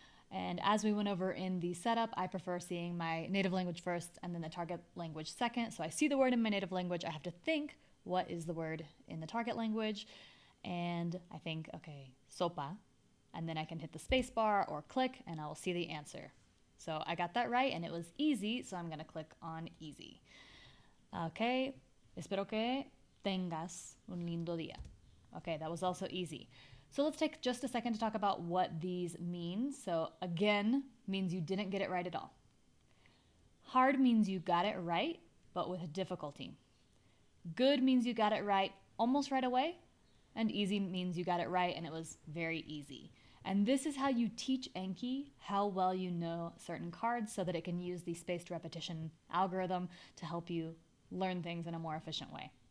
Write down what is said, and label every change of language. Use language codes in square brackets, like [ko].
[en] And as we went over in the setup, I prefer seeing my native language first and then the target language second. So I see the word in my native language, I have to think, what is the word in the target language? And I think, okay, sopa, and then I can hit the space bar or click and I will see the answer. So I got that right and it was easy, so I'm gonna click on easy. [es] Okay, espero que tengas un lindo día. [en] Okay, that was also easy. So let's take just a second to talk about what these mean. So again, means you didn't get it right at all. Hard means you got it right, but with difficulty. Good means you got it right almost right away. And easy means you got it right and it was very easy. And this is how you teach Anki how well you know certain cards so that it can use the spaced repetition algorithm to help you learn things in a more efficient way.